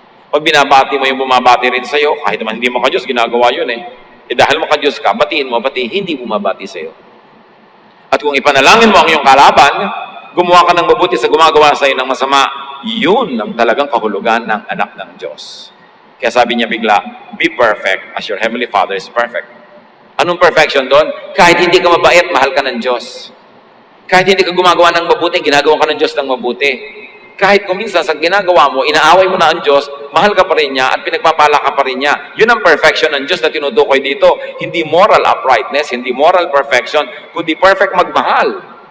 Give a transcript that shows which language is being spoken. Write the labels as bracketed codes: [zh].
[tl] Pag binabati mo yung bumabati rin sa iyo, kahit naman hindi maka-Diyos, ginagawa yun dahil maka-Diyos ka, batiin mo, pati hindi bumabati sa iyo. At kung ipanalangin mo ang iyong kalaban, gumawa ka ng mabuti sa gumagawa sa iyo ng masama, yun ang talagang kahulugan ng anak ng Diyos. Kaya sabi niya bigla, [en] be perfect as your heavenly Father is perfect. [tl] Anong perfection doon? Kahit hindi ka mabait, mahal ka ng Diyos. Kahit hindi ka gumagawa ng mabuti, ginagawa ka ng Diyos ng mabuti. Kahit kung minsan sa ginagawa mo, inaaway mo na ang Diyos, mahal ka pa rin niya at pinagpapala ka pa rin niya. Yun ang perfection ng Diyos na tinutukoy dito. Hindi moral uprightness, hindi moral perfection, kundi perfect magmahal.